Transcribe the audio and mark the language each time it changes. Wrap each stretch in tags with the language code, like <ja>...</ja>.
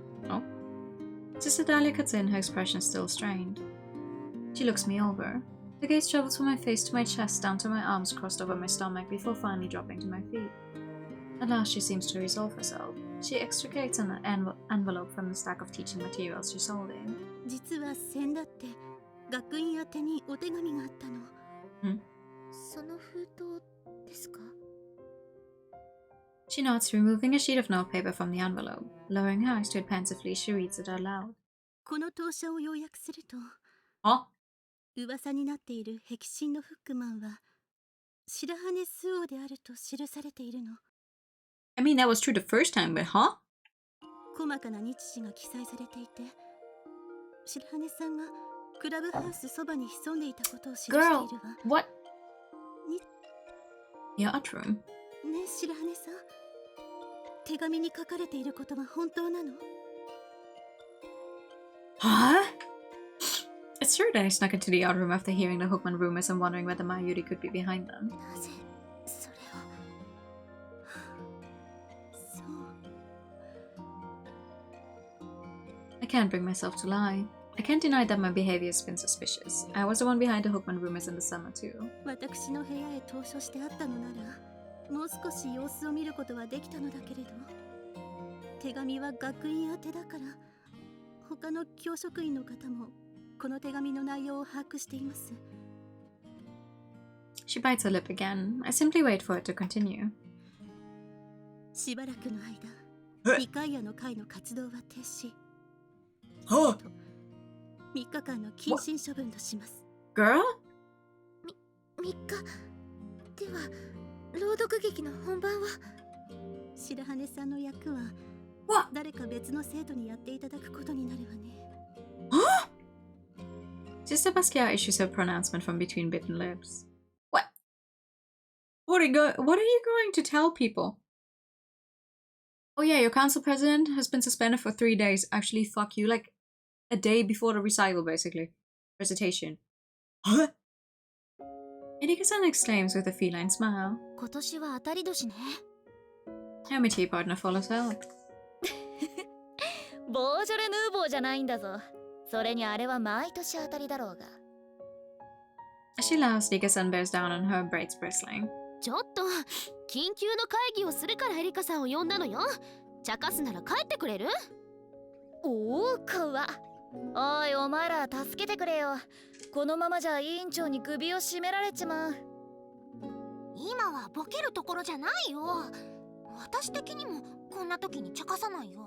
<en>Oh? Sister Dahlia cuts in, her expression still strained. She looks me over. The gaze travels from my face to my chest, down to my arms crossed over my stomach before finally dropping to my feet. At last she seems to resolve herself. She extricates an envelope from the stack of teaching materials she's holding.</en> <ja>実は先だって学院宛てにお手紙があったの。その封筒ですか?</ja> <en>She nods, removing a sheet of notepaper from the envelope. Lowering her eyes to it pensively, she reads it out loud.</en> <ja>この投書を要約すると、噂になっている壁心のフックマンは白羽スオであると記されているの。</ja> <en>I mean, that was true the first time, but huh?</en> <ja>細かな日時が記載されていて、白羽さんがクラブハウスそばに潜んでいたことを記しているわ。</ja> <en>Girl, what? Your art room?</en> <ja>ね、白羽さん。手紙に書かれていることは本当なの?</ja> <en>Huh? It's true that I snuck into the art room after hearing the Hookman rumors and wondering whether Mayuri could be behind them.</en> <ja>なぜそれを。そう。</ja> <en>I can't bring myself to lie. I can't deny that my behavior has been suspicious. I was the one behind the Hookman rumors in the summer too.</en> <ja>私の部屋へ投書してあったのなら、もう少し様子を見ることはできたのだけれど、手紙は学院宛てだから、他の教職員の方もこの手紙の内容を把握しています。</ja> <en>She bites her lip again. I simply wait for it to continue.</en> <ja>しばらくの間、2回夜の会の活動は停止。 3 日間の謹慎処分とします。 Girl? 3日では朗読劇の本番は白羽さんの役は</ja> <en>What?</en> <ja>誰か別の生徒にやっていただくことになるわね。</ja> <en>Huh? Sister Basquiat issues her pronouncement from between bitten lips. What? What are you going to tell people? Oh yeah, your council president has been suspended for 3 days. Actually, fuck you. Like, a day before the recital, basically. Recitation. Huh? Erika-san exclaims with a feline smile.</en> <ja>今年は当たり年ね。</ja> <en>Her tea partner follows her.</en> <ja>ボージョレ・ヌーボーじゃないんだぞ。それにあれは毎年当たりだろうが。</ja> <en>As she laughs, Erika-san bears down on her, braids bristling.</en> <ja>ちょっと緊急の会議をするからエリカさんを呼んだのよ。茶化すなら帰ってくれる？おお、かわ。おい、お前ら助けてくれよ。このままじゃ委員長に首を絞められちまう。今はボケるところじゃないよ。私的にもこんな時に茶化さないよ。</ja>